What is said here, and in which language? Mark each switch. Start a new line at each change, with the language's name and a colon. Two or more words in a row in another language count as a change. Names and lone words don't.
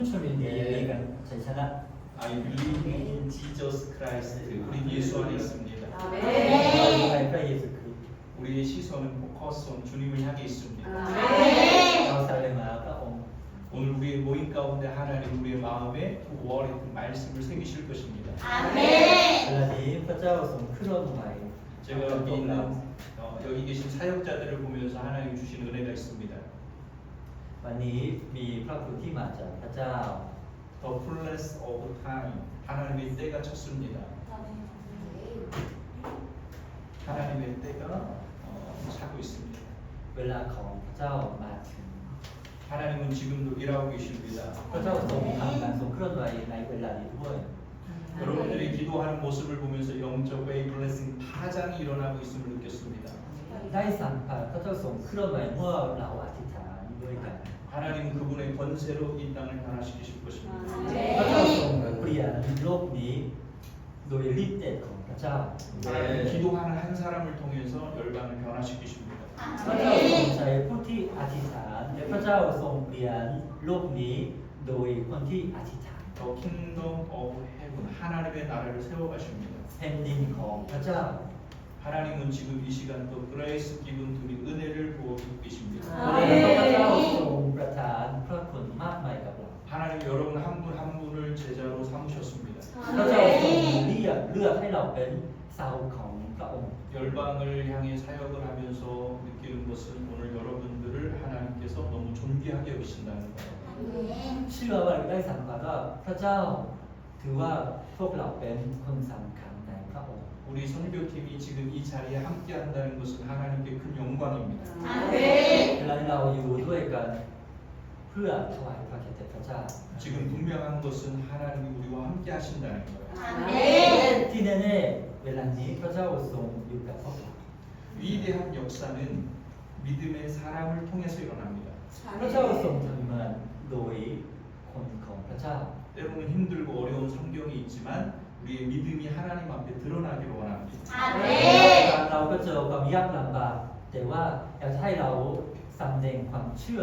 Thai: ชนดีๆกันชัยชนะ
English: I believe in Jesus Christ.
Korean: 우리 예수 안에 있습니다.
Thai: เราอยู่ในพระเยซูคริสต์
Korean: 우리의 시선은
English: focus on
Korean: 주님을 향해 있습니다.
Thai: เราแสดงมาพระองค์
Korean: 오늘 우리의 모임 가운데 하나님 우리의 마음에 그 월의 그 말씀을 새기실 것입니다.
Thai: เวลานี้พระเจ้าทรงเคลื่อนไหว
Korean: 제가 여기 있는 여기 계신 사역자들을 보면서 하나님 주신 은혜가 있습니다.
Thai: วันนี้มีพระคุณที่มาจากพระเจ้า
English: The fullness of time.
Korean: 하나님의 때가 쳤습니다. 하나님의 때가 차고 있습니다.
Thai: เวลาของพระเจ้ามาถึง
Korean: 하나님은 지금도 일하고 계십니다.
Thai: พระเจ้าทรงทำการทรงเคลื่อนไหวในเวลานี้ด้วย
Korean: 여러분들이 기도하는 모습을 보면서 영적 웨이 블레싱 파장이 일어나고 있음을 느꼈습니다.
Thai: ได้สัมผัสพระเจ้าทรงเคลื่อนไหวเมื่อเราอธิษฐานด้วยกัน
Korean: 하나님은 그분의 권세로 이 땅을 변화시키실 것입니다.
Thai: พระเจ้าทรงเปลี่ยนโลกนี้โดยฤทธิ์เดชของพระเจ้า
Korean: 하나님 기도하는 한 사람을 통해서 열방을 변화시키십니다.
Thai: พระเจ้าทรงใช้ผู้ที่อธิษฐานและพระเจ้าทรงเปลี่ยนโลกนี้โดยคนที่อธิษฐาน
English: The kingdom of heaven
Korean: 하나님의 나라를 세워가십니다.
Thai: แผ่นดินของพระเจ้า
Korean: 하나님은 지금 이 시간도 그레이스 기분 둘이 은혜를 부어주고 계십니다.
Thai: พระเจ้าทรงประทานพระคุณมากมายกับเรา
Korean: 하나님 여러분 한 분 한 분을 제자로 삼으셨습니다.
Thai: พระเจ้าทรงเลือกให้เราเป็นสาวกของพระองค์
Korean: 열방을 향해 사역을 하면서 느끼는 것은 오늘 여러분들을 하나님께서 너무 존귀하게 여기신다는 거예요.
Thai: เชื่อว่าได้สัมผัสว่าพระเจ้าถือว่าพวกเราเป็นคนสำคัญในพระองค์
Korean: 우리 선교팀이 지금 이 자리에 함께 한다는 것은 하나님께 큰 영광입니다.
Thai: เวลาเราอยู่ด้วยกันเพื่อถวายพระเกียรติพระเจ้า
Korean: 지금 분명한 것은 하나님이 우리와 함께 하신다는 거예요.
Thai: ที่แน่ๆเวลานี้พระเจ้าทรงอยู่กับพวกเรา
Korean: 위대한 역사는 믿음의 사람을 통해서 일어납니다.
Thai: พระเจ้าทรงทำงานโดยคนของพระเจ้า
Korean: 때로는 힘들고 어려운 환경이 있지만 우리의 믿음이 하나님 앞에 드러나기를 원합니다.
Thai: เราก็เจอความยากลำบากแต่ว่าอยากให้เราสำแดงความเชื่อ